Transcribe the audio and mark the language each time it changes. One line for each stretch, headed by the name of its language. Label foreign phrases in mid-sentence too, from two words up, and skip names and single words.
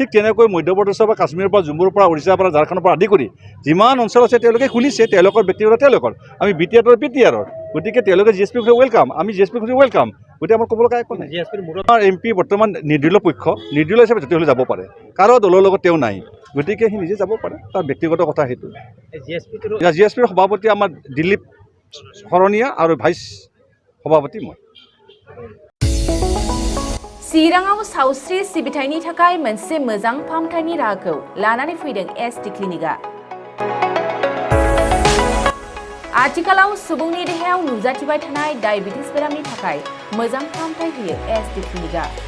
Assamese: ঠিক তেনেকৈ মধ্যপ্ৰদেশৰ পৰা কাশ্মীৰৰ পৰা জম্মুৰ পৰা উৰিষ্যাৰ পৰা ঝাৰখণ্ডৰ পৰা আদি কৰি যিমান অঞ্চল আছে তেওঁলোকে শুনিছে তেওঁলোকৰ ব্যক্তিগত তেওঁলোকৰ আমি BTR PTR গতিকে তেওঁলোকে GSP ৱেলকাম আমি GSP ৱেলকাম গতিকে আমাৰ ক'ব লগা একো নাই GSPৰ মূৰত আমাৰ MP বৰ্তমান নিৰ্দলীয় পক্ষ নিৰ্দলীয় হিচাপে তেতিয়াহ'লে যাব পাৰে কাৰো দলৰ লগত তেওঁ নাই গতিকে সি নিজে যাব পাৰে তাৰ ব্যক্তিগত কথা সেইটো GSPটোৰ GSPৰ সভাপতি আমাৰ দিলীপ শৰণীয়া আৰু ভাইচ সভাপতি মই
Bodo: चिराङाव सावस्रि सिबिथायनि थाखाय मोनसे मोजां फाहामथायनि राहाखौ लानानै फैदों SD क्लिनिकआ आथिखालाव सुबुंनि देहायाव नुजाथिबाय थानाय डायबिटिस बेरामनि थाखाय मोजां फाहामथाय होयो SD क्लिनिकआ